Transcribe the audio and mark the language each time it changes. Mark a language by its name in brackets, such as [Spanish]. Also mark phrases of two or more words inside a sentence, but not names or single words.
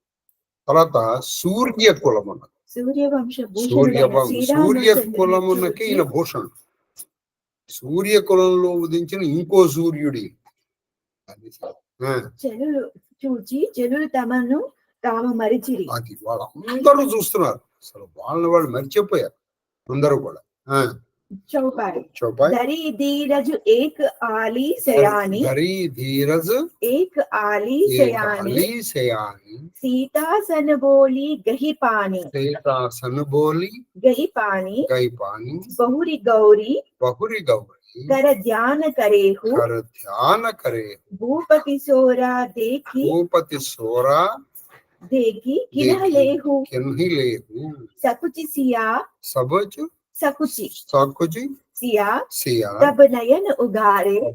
[Telugu] తర్వాత సూర్య కులం అన్నది, సూర్య కులమునకి ఈయన భూషణుడు. సూర్య కులంలో ఉదించిన ఇంకో సూర్యుడి చూచి జనులు తమను తాము మరిచిరి. అది వాళ్ళందరూ చూస్తున్నారు, అసలు వాళ్ళని వాళ్ళు మరిచిపోయారు అందరూ కూడా. [Awadhi] चौपाई धरी धीरज एक आली सयानी सीता सन बोली गही पानी बहुरी गौरी कर ध्यान करेहु भूपति सोरा देखी किन्ह लेहु सकुचि सकुचि सिया तब नयन उगारे